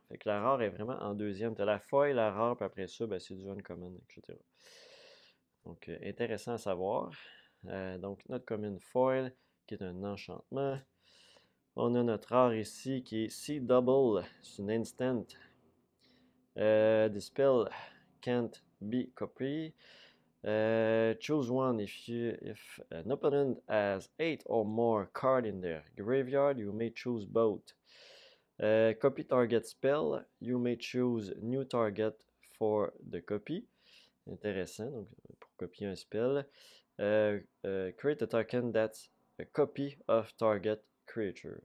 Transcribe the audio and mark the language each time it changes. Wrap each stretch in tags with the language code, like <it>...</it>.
<fr>Fait que la rare est vraiment en deuxième. T'as la foil, la rare, puis après ça, ben, c'est du uncommon, etc. Donc, intéressant à savoir. Donc, notre common foil, qui est un enchantement. On a notre rare ici, qui est Sea Double. C'est une instant.</fr> <en>The spell can't be copied. Choose one if an opponent has 8 or more cards in their graveyard, you may choose both. Copy target spell, you may choose new target for the copy.</en> <fr>Intéressant, donc pour copier un spell.</fr> <en>Create a token that's a copy of target creature.</en>